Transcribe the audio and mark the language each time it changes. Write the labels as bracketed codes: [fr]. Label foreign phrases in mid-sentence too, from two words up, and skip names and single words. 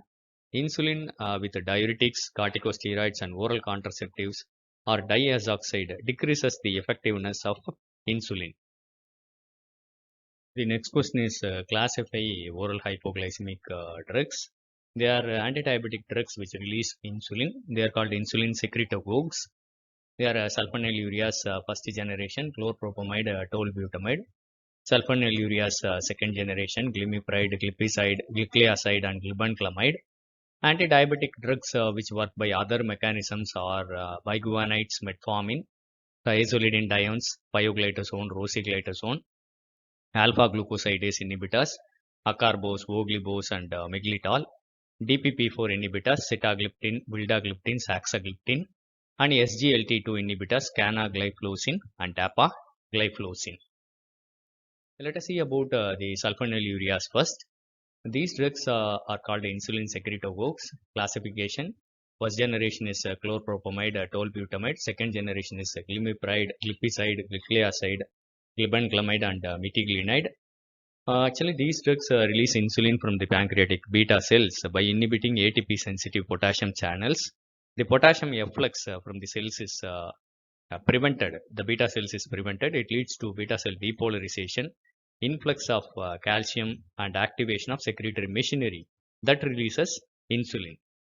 [en] Insulin with diuretics, corticosteroids and oral contraceptives or diazoxide decreases the effectiveness of insulin. The next question is classify oral hypoglycemic drugs. They are antidiabetic drugs which release insulin. They are called insulin secretagogues. They are sulfonylureas first generation, chlorpropamide, tolbutamide. sulfonylureas second generation, glimepiride, glipizide, gliclazide, and glibenclamide. Anti-diabetic drugs which work by other mechanisms are biguanides, metformin, thiazolidinediones, pioglitazone, rosiglitazone, alpha-glucosidase inhibitors, acarbose, voglibose, and miglitol, DPP4 inhibitors, sitagliptin, vildagliptin, saxagliptin, and SGLT2 inhibitors, canagliflozin and dapagliflozin. Let us see about the sulfonylureas first. These drugs are called insulin secretagogues. Classification: first generation is chlorpropamide, tolbutamide. Second generation is glimepiride, glipizide, gliclazide, glibenclamide, and metiglinide. Actually, these drugs release insulin from the pancreatic beta cells by inhibiting ATP-sensitive potassium channels. The potassium efflux from the cells is prevented. The beta cells is prevented. It leads to beta cell depolarization, influx of calcium, and activation of secretory machinery that releases insulin.